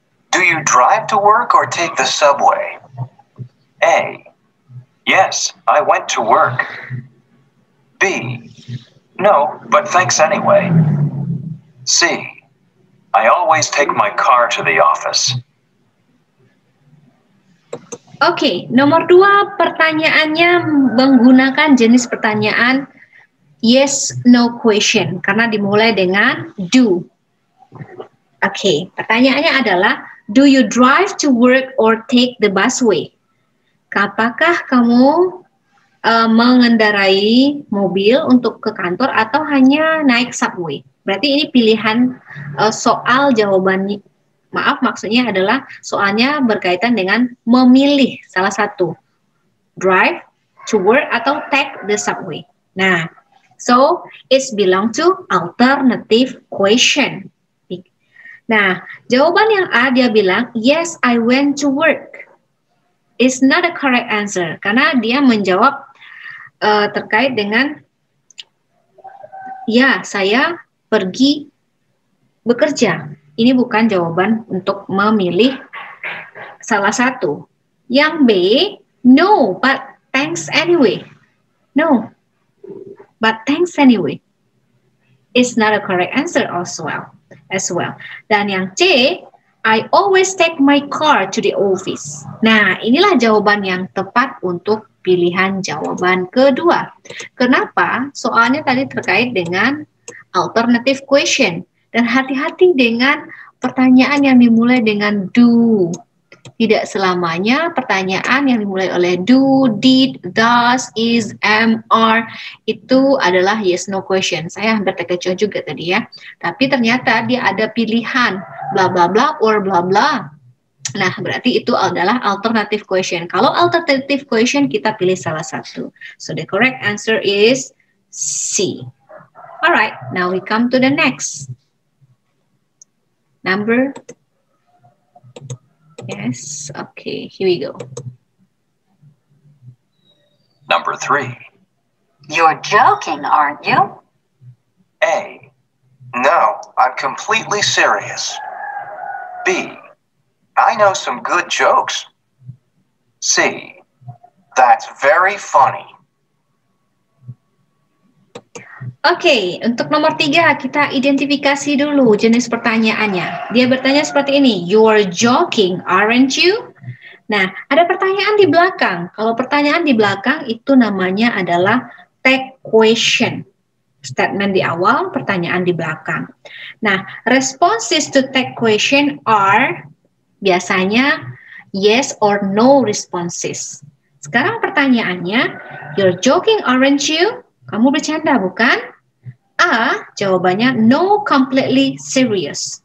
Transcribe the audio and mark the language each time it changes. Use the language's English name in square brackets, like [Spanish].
[English] Do you drive to work or take the subway? A, Yes, I went to work. B. No, but thanks anyway. C. I always take my car to the office. [Indonesian] Oke, nomor 2 pertanyaannya menggunakan jenis pertanyaan yes, no question karena dimulai dengan do. [English] Oke, [Indonesian] pertanyaannya adalah [English] do you drive to work or take the busway? [Indonesian] Apakah kamu mengendarai mobil untuk ke kantor atau hanya naik subway? Berarti ini pilihan soal jawabannya. Maaf, maksudnya adalah soalnya berkaitan dengan memilih salah satu. [English] Drive to work [Indonesian] atau [English] take the subway. Nah, so it's belong to alternative question. [Indonesian] Nah, jawaban yang A dia bilang, [English] yes, I went to work. It's not a correct answer. [Indonesian] Karena dia menjawab terkait dengan, ya, saya pergi bekerja. Ini bukan jawaban untuk memilih salah satu. Yang [English] B, no, but thanks anyway. No, but thanks anyway. It's not a correct answer as well. [Indonesian] Dan yang [English] C, I always take my car to the office. [Indonesian] Nah, inilah jawaban yang tepat untuk pilihan jawaban kedua. Kenapa? Soalnya tadi terkait dengan alternative question. Dan hati-hati dengan pertanyaan yang dimulai dengan do. Tidak selamanya pertanyaan yang dimulai oleh do, did, does, is, am, are itu adalah yes no question. Saya hampir terkecoh juga tadi ya. Tapi ternyata dia ada pilihan bla bla bla or bla bla. Nah, berarti itu adalah alternative question. Kalau alternative question kita pilih salah satu. [English] So the correct answer is C. Alright, now we come to the next. Number, yes, okay, here we go. Number 3. You're joking, aren't you? A. No, I'm completely serious. B. I know some good jokes. C. That's very funny. [Indonesian] Oke, untuk nomor 3 kita identifikasi dulu jenis pertanyaannya. Dia bertanya seperti ini, [English] you're joking, aren't you? [Indonesian] Nah, ada pertanyaan di belakang. Kalau pertanyaan di belakang itu namanya adalah tag question. Statement di awal, pertanyaan di belakang. [English] Nah, responses to tag question are [Indonesian] biasanya [English] yes or no responses. [Indonesian] Sekarang pertanyaannya, [English] you're joking, aren't you? [Indonesian] Kamu bercanda, bukan? A, jawabannya [English] no, completely serious.